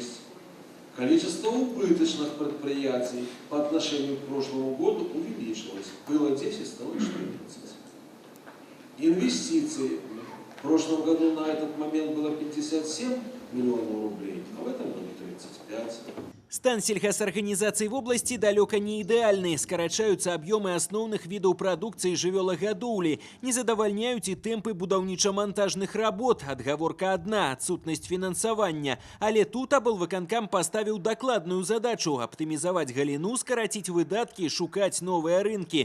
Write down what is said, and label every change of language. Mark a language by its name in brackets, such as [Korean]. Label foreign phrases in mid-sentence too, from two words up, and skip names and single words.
[Russian] Количество убыточных предприятий по отношению к прошлому году увеличилось. Было 10, стало 14. Инвестиции в прошлом году на этот момент было 57 миллионов рублей, а в этом году 35. [Belarusian] Стан сельхозарганізацый [Russian] в области [Belarusian] далёка не ідэальны. Скарачаюцца аб'ёмы асноўных відаў прадукцыі жывёлагадоўлі. Не задавальняюць і тэмпы будаўніча-монтажных работ. Адгаворка адна – адсутнасць фінансавання. Але тут аблвыканкам паставіў дакладную задачу – аптымізаваць галіну, скараціць выдаткі, шукаць новыя рынкі.